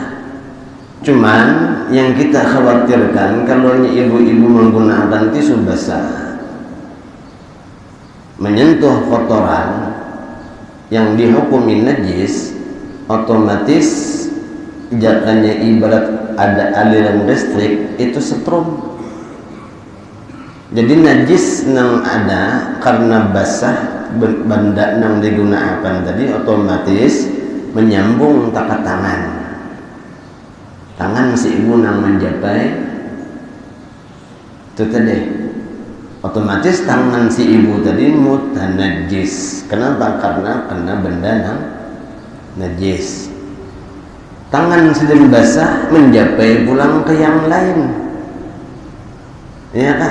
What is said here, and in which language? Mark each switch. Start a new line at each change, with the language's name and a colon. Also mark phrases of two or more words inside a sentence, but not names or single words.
Indonesian: Cuman yang kita khawatirkan kalau ibu-ibu menggunakan tisu basah menyentuh kotoran yang dihukumi najis, otomatis jadinya ibarat ada aliran listrik itu setrum.
Banjar: Jadi najis nang ada karena basah benda nang digunakan tadi otomatis menyambung takat tangan si ibu nang menjapai itu tadi otomatis tangan si ibu tadi mutanajis. Kenapa?
Indonesian: Karena kena benda nang najis.
Banjar: Tangan sedang basah menjapai pulang ke yang lain, ya kan?